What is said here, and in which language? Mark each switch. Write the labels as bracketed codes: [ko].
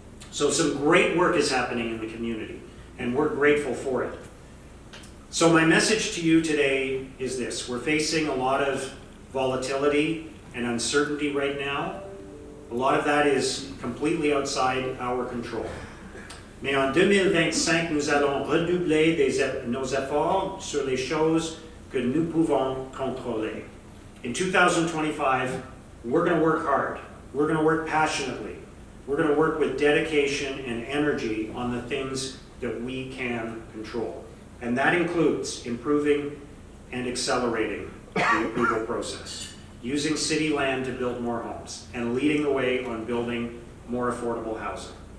[en] So some great work is happening in the community, and we're grateful for it. So my message to you today is this. We're facing a lot of volatility and uncertainty right now. A lot of that is completely outside our control. [fr] Mais en 2025, nous allons redoubler nos efforts sur les choses que nous pouvons contrôler. [en] In 2025, we're going to work hard. We're going to work passionately. We're going to work with dedication and energy on the things that we can control. And that includes improving and accelerating the approval process, using city land to build more homes, and leading the way on building more affordable housing.